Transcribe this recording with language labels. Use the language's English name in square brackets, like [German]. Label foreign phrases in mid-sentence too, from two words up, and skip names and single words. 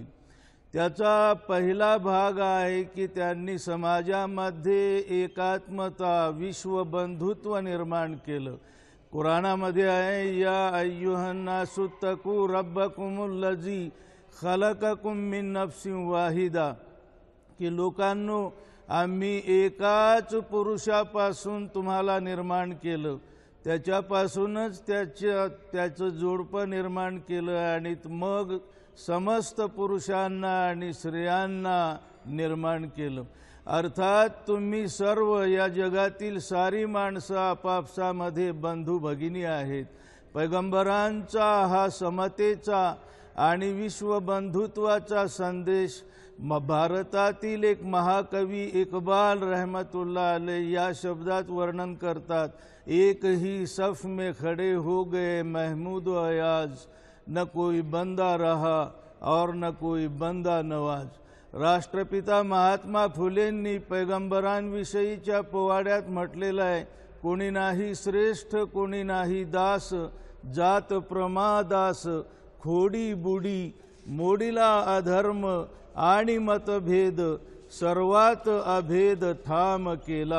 [Marathi] त्याचा पहिला भाग आहे की त्यांनी समाजामध्ये एकात्मता, विश्वबंधुत्व निर्माण केलं. कुराणामध्ये आहे, [Arabic] يا أيها الناس اتقوا ربكم الذي خلقكم من نفس واحدة, [Marathi] की लोकांनो, आम्ही एकाच पुरुषापासून तुम्हाला निर्माण केलं, त्याच्यापासूनच त्याचं जोडपं निर्माण केलं आणि मग समस्त पुरुषांना आणि स्त्रियांना निर्माण केलं. अर्थात तुम्ही सर्व या जगातील सारी माणसं आपापसामध्ये बंधू भगिनी आहेत. पैगंबरांचा हा समतेचा आणि विश्वबंधुत्वाचा संदेश भारतातील एक महाकवी इकबाल [Arabic] رحمة الله عليه [Marathi] या शब्दात वर्णन करतात, [Urdu] ایک ہی صف میں کھڑے ہو گئے محمود و ایاز، نہ کوئی بندہ رہا اور نہ کوئی بندہ نواز. [Marathi] राष्ट्रपिता महात्मा फुलेंनी पैगंबरांविषयीच्या पोवाड्यात म्हटलेलं आहे, कोणी नाही श्रेष्ठ कोणी नाही दास, जात प्रमादास खोडी बुडी, मोडीला अधर्म आणि मतभेद, सर्वात अभेद ठाम केला.